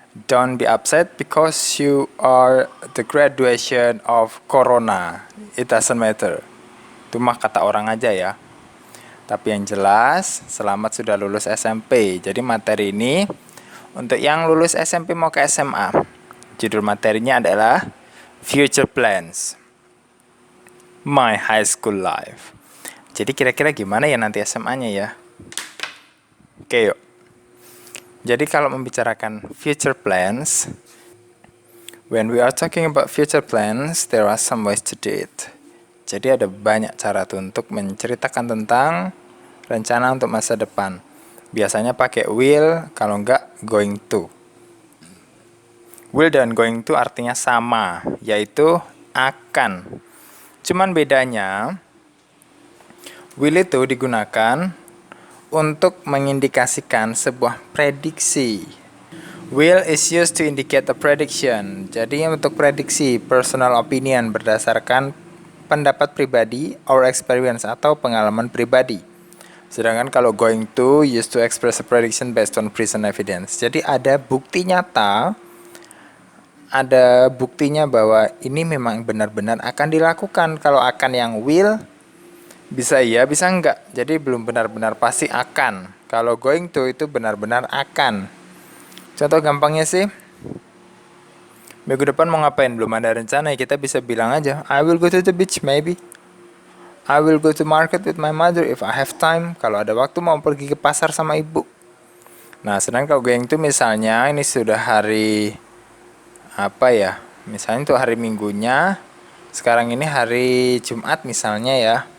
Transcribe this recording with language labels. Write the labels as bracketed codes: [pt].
[en] Don't be upset because you are the graduation of corona. It doesn't matter. [id] Itu mah kata orang aja ya. Tapi yang jelas, selamat sudah lulus SMP. Jadi materi ini untuk yang lulus SMP mau ke SMA. Judul materinya adalah Future Plans. [en] My High School Life. [id] Jadi kira-kira gimana ya nanti SMA-nya ya? Oke yuk. Jadi kalau membicarakan [en] future plans, when we are talking about future plans, there are some ways to do it. [id] Jadi ada banyak cara untuk menceritakan tentang rencana untuk masa depan. Biasanya pakai will, kalau enggak going to. Will dan going to artinya sama, yaitu akan. Cuman bedanya, will itu digunakan untuk mengindikasikan sebuah prediksi. [en] Will is used to indicate a prediction. [id] Jadi untuk prediksi, [en] personal opinion [id] berdasarkan pendapat pribadi [en] or experience [id] atau pengalaman pribadi. Sedangkan kalau [en] going to used to express a prediction based on present evidence. [id] Jadi ada bukti nyata, ada buktinya bahwa ini memang benar-benar akan dilakukan. Kalau akan yang will, bisa iya, bisa enggak. Jadi belum benar-benar pasti akan. Kalau going to itu benar-benar akan. Contoh gampangnya sih, minggu depan mau ngapain? Belum ada rencana ya, kita bisa bilang aja, [en] I will go to the beach maybe. I will go to market with my mother if I have time. [id] Kalau ada waktu mau pergi ke pasar sama ibu. Nah, sedangkan kalau going to misalnya ini sudah hari apa ya? Misalnya itu hari minggunya. Sekarang ini hari Jumat misalnya ya.